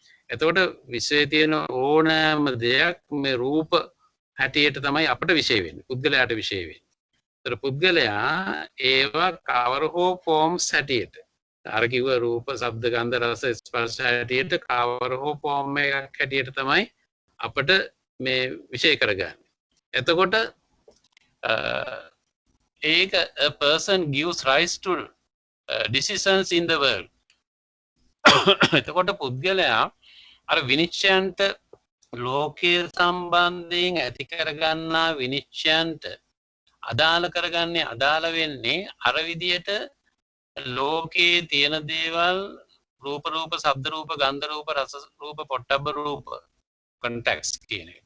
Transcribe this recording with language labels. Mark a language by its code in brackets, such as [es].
[si] එතකොට විශ්වයේ තියෙන ඕනෑම දෙයක් මේ රූප හැටියට තමයි අපට විශේෂ වෙන්නේ. පුද්ගලයාට විශේෂ වෙන්නේ. ඒතර පුද්ගලයා ඒවා කවර හෝ ෆෝම්ස් හැටියට අර කිව්ව රූප, ශබ්ද, ගන්ධ, රස, ස්පර්ශ හැටියට කවර හෝ ෆෝම් එකක් හැටියට තමයි අපට මේ විශේෂ කරගන්නේ. එතකොට ඒක [en] a person gives rise to decisions in the world. [si] එතකොට පුද්ගලයා අර විනිශ්චයන්ට ලෝකයේ සම්බන්ධයෙන් ඇති කරගන්නා විනිශ්චයන්ට අදාළ කරගන්නේ අදාළ වෙන්නේ අර විදියට ලෝකයේ තියෙන දේවල් රූප, ශබ්ද රූප, ගන්ධ රූප, රස රූප, පොට්ටබ්බ රූප context කියන්නේ.